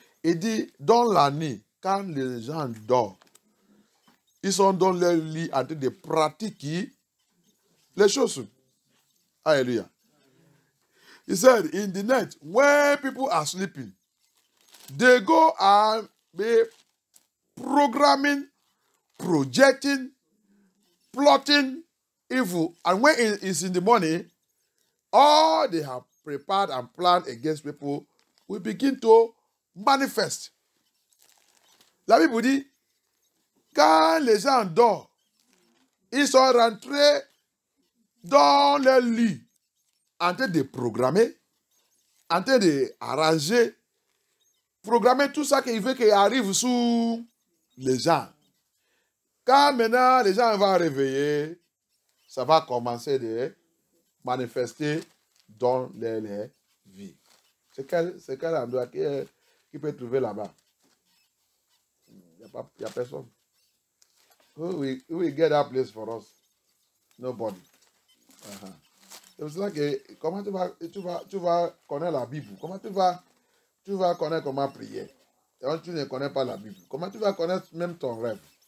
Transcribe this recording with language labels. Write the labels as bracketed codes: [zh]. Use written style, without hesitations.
[fr] Il dit, dans la nuit, quand les gens dorment, ils sont dans leur lit en train de pratiquer les choses. [en] Hallelujah. He said, in the night, when people are sleeping, they go and be programming, projecting, plotting evil. And when it is in the morning, all they have prepared and planned against people will begin to manifest. [fr] La Bible dit, quand les gens dorment, ils sont rentrés dans leur lit en train de programmer, en train d'arranger, programmer tout ça qu'il veut qu'il arrive sur les gens. Quand maintenant les gens vont réveiller, ça va commencer de manifester dans les vies. C'est quel endroit qui peut trouver là-bas? Il n'y a personne. [en] Who will get that place for us? Nobody. [fr] C'est pour ça que comment tu vas connaître la Bible? Comment tu vas connaître comment prier? Quand tu ne connais pas la Bible, comment tu vas connaître même ton rêve?